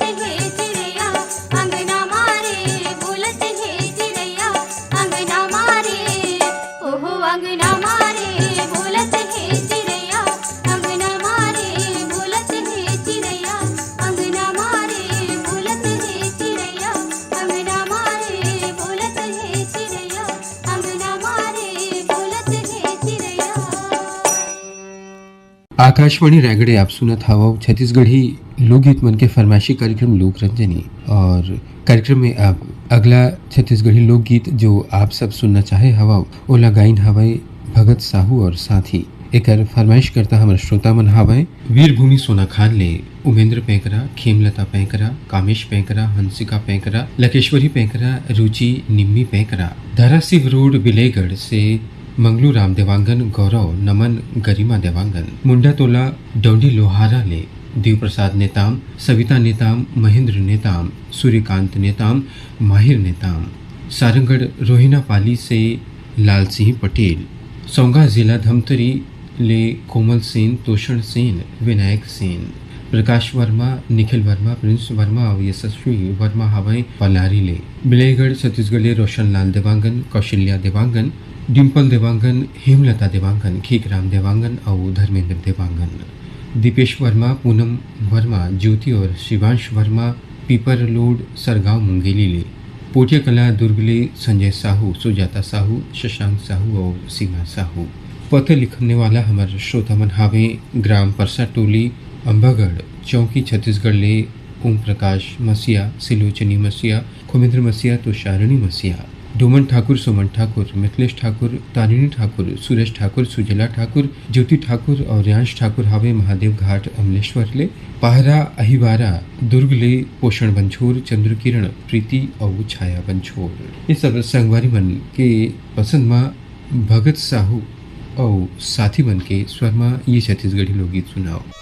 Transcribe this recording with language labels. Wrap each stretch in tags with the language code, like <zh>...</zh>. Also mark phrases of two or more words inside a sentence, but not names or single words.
<hne>है चिड़ैया, अंगना मारे बोलत है चिड़ैया, अंगना मारे ओहो अंगना मारे बोलत है चिड़ैया, अंगना मारे बोलत है चिड़ैया, अंगना मारे बोलत है चिड़ैया, अंगना मारे बोलत है चिड़ैया, अंगना मारे बोलत है चिड़ैया। आकाशवाणी रायगढ़ आप सुनत हवा छत्तीसगढ़ी लोकगीत मन के फरमाइशी कार्यक्रम लोक रंजनी। और कार्यक्रम में अब अगला छत्तीसगढ़ी लोकगीत जो आप सब सुनना चाहे हवा ओला गाइन हवाई भगत साहू और साथी। एकर फरमाइश करता हमारे श्रोता मन हवाए वीरभूमि सोना खान ले उमेंद्र पैंकरा, खेमलता पैंकरा, कामेश पैंकरा, हंसिका पैंकरा, लकेश्वरी पैंकरा, रुचि निम्मी पैंकरा, धारासिव रोड बिलेगढ़ से मंगलू राम देवांगन, गौरव नमन, गरिमा देवांगन, मुंडा तोला डोंडी लोहारा ले देव प्रसाद नेताम, सविता नेताम, महेंद्र नेताम, सूर्यकांत नेताम, माहिर नेताम, सारंगढ़ रोहिना पाली से लाल सिंह पटेल, सोंगा जिला धमतरी ले कोमल सेन, तोषण सेन, विनायक सेन, प्रकाश वर्मा, निखिल वर्मा, प्रिंस वर्मा और यशस्वी वर्मा हवाई पलारी ले बिलेगढ़ छत्तीसगढ़ ले रोशन लाल देवांगन, कौशल्या देवांगन, डिम्पल देवांगन, हेमलता देवांगन, खीकराम देवांगन और धर्मेंद्र देवांगन, दीपेश वर्मा, पूनम वर्मा, ज्योति और शिवांश वर्मा पीपर लोड सरगांव मुंगेली ले पोटिया कला दुर्ग ले संजय साहू, सुजाता साहू, शशांक साहू और सीमा साहू। पत्र लिखने वाला हमारे श्रोता मन हावे ग्राम परसा टोली अंबागढ़ चौकी छत्तीसगढ़ ले ओम प्रकाश मसिया, सिलोचनी मसिया, खुमेंद्र मसिया, तुषारिणी मसिया, डोमन ठाकुर, सुमन ठाकुर, मिथिलेश ठाकुर, तारिणी ठाकुर, सुरेश ठाकुर, सुजला ठाकुर, ज्योति ठाकुर और रियांश ठाकुर हावे महादेव घाट अमलेश्वर ले पहरा अहिवारा दुर्ग ले पोषण बंछोर, चंद्र किरण, प्रीति और छाया बंछोर। ये सब संगवारी मन के पसंद माँ भगत साहू और साथी मन के स्वर माँ ये छत्तीसगढ़ी लोकगीत सुनाओ।</hne>